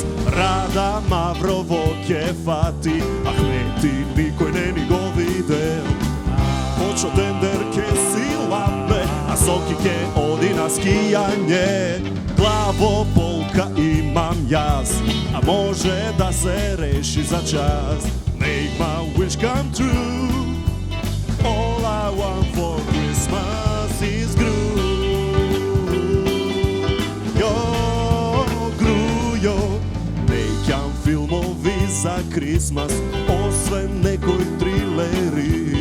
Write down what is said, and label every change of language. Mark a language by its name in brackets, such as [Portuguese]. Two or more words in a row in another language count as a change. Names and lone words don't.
[Macedonian] Рада Маврово ке фати, Ахмети никој не ни го видел. Очо тендер ке си лапе, а Соки ке оди на скијање. Главоболка имам јас, а може да се реши за час. [English] Make my wish come true. All I want for Christmas is Gru. Yo, [Macedonian] neќам филмови за Крисмас, освен некој трилери.